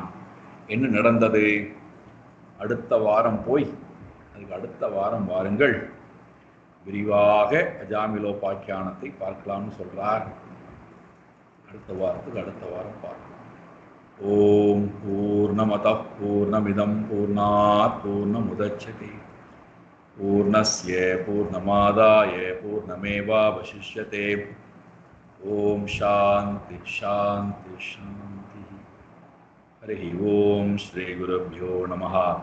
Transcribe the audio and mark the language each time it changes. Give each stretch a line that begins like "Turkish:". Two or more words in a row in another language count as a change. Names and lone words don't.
Tamil: என்ன நடந்தது, அடுத்த வாரம் போய் அதுக்கு அடுத்த வாரம் வாருங்கள், விரிவாக அஜாமிலோபாக்கியானத்தை பார்க்கலாம்னு சொல்றார். அடுத்த வாரத்துக்கு அடுத்த வாரம் பார்க்கலாம்.
Sanskrit: ॐ पूर्णमदः पूर्णमिदं पूर्णात् पूर्णमुदच्यते पूर्णस्य पूर्णमादाय पूर्णमेवावशिष्यते. ॐ शान्ति शान्ति शान्ति. हरि ॐ श्री गुरुभ्यो नमः.